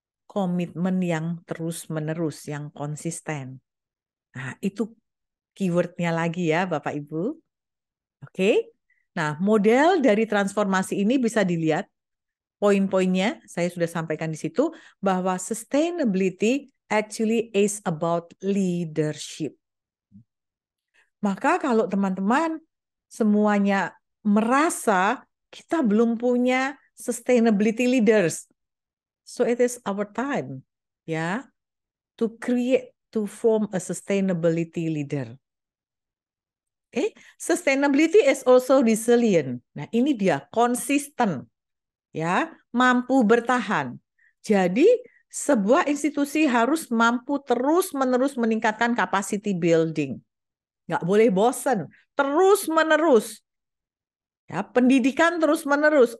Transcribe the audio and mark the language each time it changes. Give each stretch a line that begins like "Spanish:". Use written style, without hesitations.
Indonesian: Komitmen yang terus-menerus, yang konsisten. Nah, itu keywordnya lagi ya, Bapak Ibu. Oke. Nah, model dari transformasi ini bisa dilihat poin-poinnya, saya sudah sampaikan di situ, bahwa sustainability
English: actually is about leadership.
Indonesian: Maka kalau teman-teman semuanya merasa kita belum punya
English: sustainability leaders, so it is our time, ya, to form a sustainability leader. Sustainability is also resilient.
Indonesian: Nah, ini dia konsisten, ya, mampu bertahan. Jadi sebuah institusi harus mampu terus-menerus meningkatkan capacity building. Nggak boleh bosan, terus-menerus. Ya, pendidikan terus-menerus.